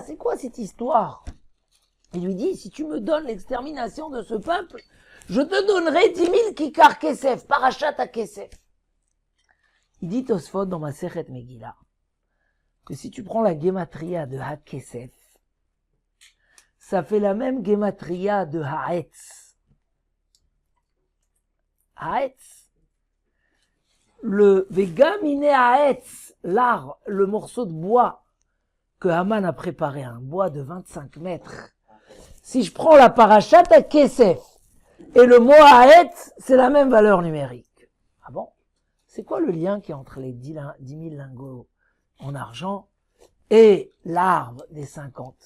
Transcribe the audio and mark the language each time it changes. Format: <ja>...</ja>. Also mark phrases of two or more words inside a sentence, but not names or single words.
<fr>C'est quoi cette histoire? Il lui dit, si tu me donnes l'extermination de ce peuple, je te donnerai 10 000</fr> <he>כיכר כסף, פרשת הכסף.</he> <fr>Il dit Tosfot dans</fr> <he>מסכת מגילה,</he> <fr>que si tu prends la gematria de ha-kesef, ça fait la même gematria de ha'etz. Ha'etz.</fr> <he>Le וגמין העץ,</he> <fr>l'arbre, le morceau de bois que Haman a préparé, un bois de 25 mètres. Si je prends la</fr> <he>פרשת הכסף</he> <fr>et le mot ha'etz, c'est la même valeur numérique. Ah bon? C'est quoi le lien qui est entre les 10 000 lingots en argent et l'arbre des 50?</fr>